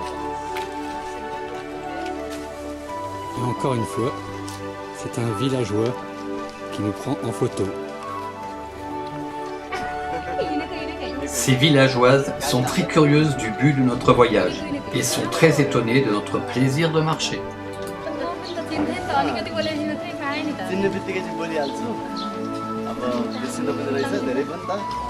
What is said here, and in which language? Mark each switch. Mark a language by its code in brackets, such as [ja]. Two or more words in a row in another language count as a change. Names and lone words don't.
[fr] Et encore une fois, c'est un villageois qui nous prend en photo. Ces villageoises sont très curieuses du but de notre voyage et sont très étonnées de notre plaisir de marcher. [ne] चिन्ने बित्तिकै चाहिँ बोलिहाल्छु अब बेसी नबोल्ने रहेछ धेरै पनि त